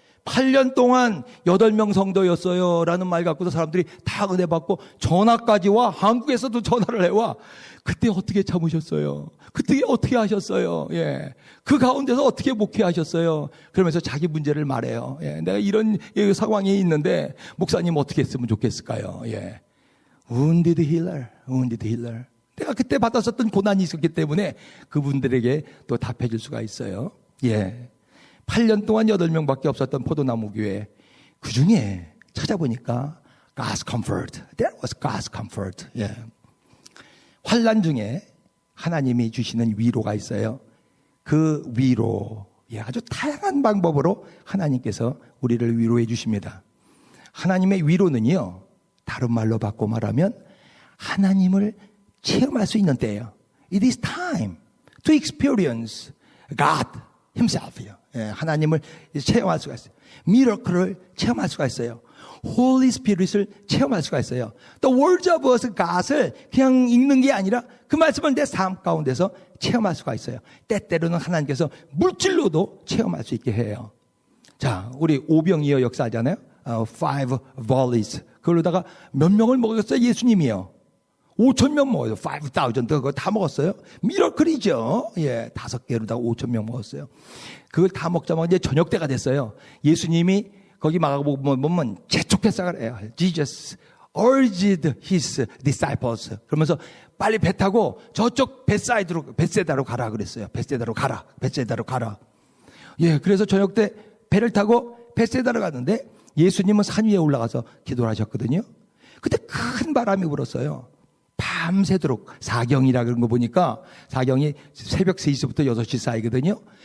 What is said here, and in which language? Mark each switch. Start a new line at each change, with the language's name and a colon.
Korean: 8년 동안 8명 성도였어요 라는 말 갖고서 사람들이 다 은혜 받고 전화까지 와. 한국에서도 전화를 해와. 그때 어떻게 참으셨어요? 그때 어떻게 하셨어요? 예. 그 가운데서 어떻게 목회하셨어요? 그러면서 자기 문제를 말해요. 예. 내가 이런 상황이 있는데 목사님 어떻게 했으면 좋겠을까요? 예.
English: Wounded healer, wounded healer.
Korean: 내가 그때 받았었던 고난이 있었기 때문에 그분들에게 또 답해줄 수가 있어요. 예. 8년 동안 8명밖에 없었던 포도나무 교회. 그 중에 찾아보니까
English: God's comfort. That was God's comfort. 예.
Korean: 환난 중에 하나님이 주시는 위로가 있어요. 그 위로, 예, 아주 다양한 방법으로 하나님께서 우리를 위로해 주십니다. 하나님의 위로는요, 다른 말로 바꿔 말하면 하나님을 체험할 수 있는 때예요.
English: It is time to experience God Himself요.
Korean: 예, 하나님을 체험할 수가 있어요. 미러클을 체험할 수가 있어요. Holy Spirit을 체험할 수가 있어요.
English: The words of us,
Korean: God을 그냥 읽는 게 아니라 그 말씀을 내 삶 가운데서 체험할 수가 있어요. 때때로는 하나님께서 물질로도 체험할 수 있게 해요. 자, 우리 오병이어 역사 하잖아요.
English: Five volleys.
Korean: 그걸로다가 몇 명을 먹었어요? 예수님이요. 5,000명 먹어요. 5,000. 그거 다 먹었어요. 미러클이죠. 예, 5개로다가 5,000명 먹었어요. 그걸 다 먹자마자 이제 저녁 때가 됐어요. 예수님이 거기 마가복음 보면 재촉했어요.
English: Jesus urged his disciples.
Korean: 그러면서 빨리 배 타고 저쪽 벳세다로 가라 그랬어요. 벳세다로 가라. 예, 그래서 저녁 때 배를 타고 벳세다로 갔는데 예수님은 산 위에 올라가서 기도를 하셨거든요. 그때 큰 바람이 불었어요. 밤새도록 사경이라 그런 거 보니까 사경이 새벽 3시부터 6시 사이거든요.